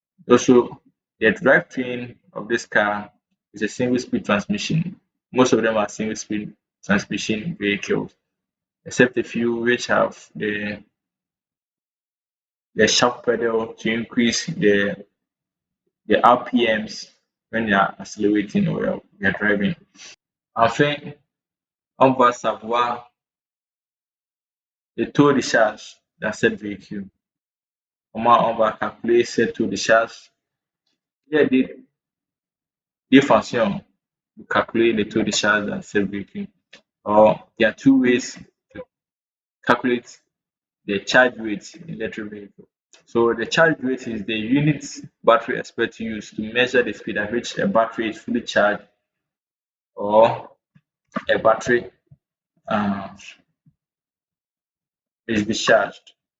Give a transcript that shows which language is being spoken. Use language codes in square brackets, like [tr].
[en] Also, the drivetrain of this car is a single speed transmission. Most of them are single speed transmission vehicles, except a few which have the sharp pedal to increase the RPMs when they are accelerating or they are driving. [fr] Enfin, on va savoir le taux de charge dans cette véhicule. Comment on va calculer ce taux de charge? Il y a des fonctions pour calculer le taux de charge dans cette véhicule. [en] Or, there are two ways to calculate the charge rate in electric vehicle. So the charge rate is the unit battery expert to use to measure the speed at which a battery is fully charged or a battery uh, is discharged.